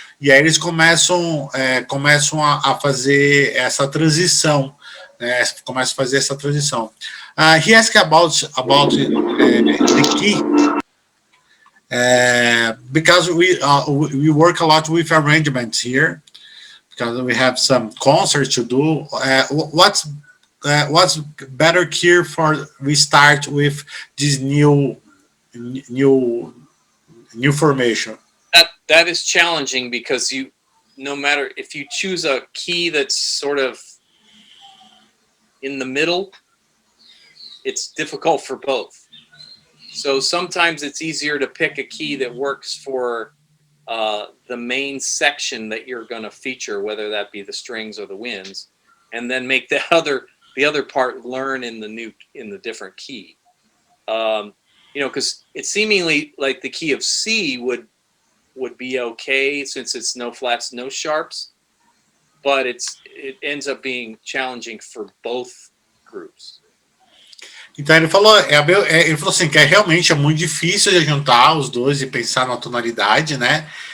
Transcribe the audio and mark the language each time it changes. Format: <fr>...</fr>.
<pt>E aí eles começam a fazer essa transição. Começam a fazer essa transição.</pt> <en>He asked about the key. Because we work a lot with arrangements here, because we have some concerts to do. What's better key for we start with this new formation? That is challenging because no matter if you choose a key that's sort of in the middle, it's difficult for both. So sometimes it's easier to pick a key that works for the main section that you're going to feature, whether that be the strings or the winds, and then make the other part learn in the different key. Because it's seemingly like the key of C would be okay since it's no flats, no sharps, but it ends up being challenging for both groups.</en> <pt>Então ele falou, ele falou assim, que realmente é muito difícil de juntar os dois e pensar na tonalidade, né?</pt>